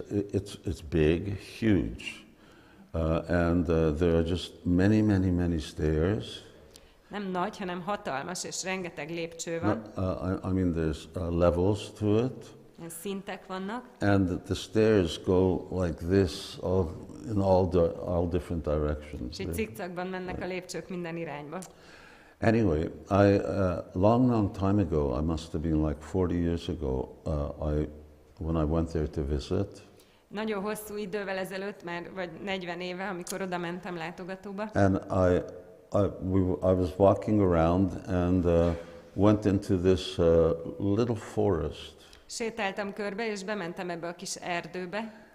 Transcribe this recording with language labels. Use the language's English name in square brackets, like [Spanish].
[English] It's big, huge, and there are just many stairs. [Hungarian] Nem nagy, hanem hatalmas, és rengeteg lépcső van. [English] I mean, there's levels to it. [Hungarian] Szintek vannak. [English] And the stairs go like this, in all different directions. [Hungarian] És így cikcakban mennek a lépcsők minden irányba. [English] Anyway, long time ago, I must have been like 40 years ago, when I went there to visit. [Hungarian] Nagyon hosszú idővel ezelőtt, már vagy 40 éve, amikor oda mentem látogatóba. [English] And I was walking around and went into this little forest. [Hungarian] Sétáltam körbe, és bementem ebbe a kis erdőbe.